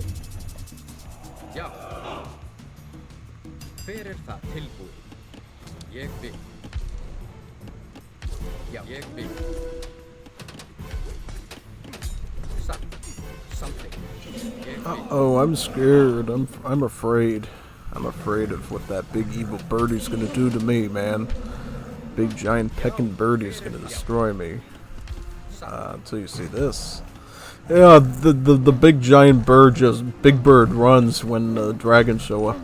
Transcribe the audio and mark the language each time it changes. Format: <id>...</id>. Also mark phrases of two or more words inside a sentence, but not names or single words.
<is>Já. Hver það? Tilbúin. Ég vil. Já. Ég vil. Satt. Something. Ég vil.</is> <en>Oh, I'm scared. I'm afraid. I'm afraid of what that big evil birdie's gonna do to me, man. Big giant pecking birdie's gonna destroy me. Until you see this. Yeah, the big giant bird Big Bird runs when the dragons show up.</en>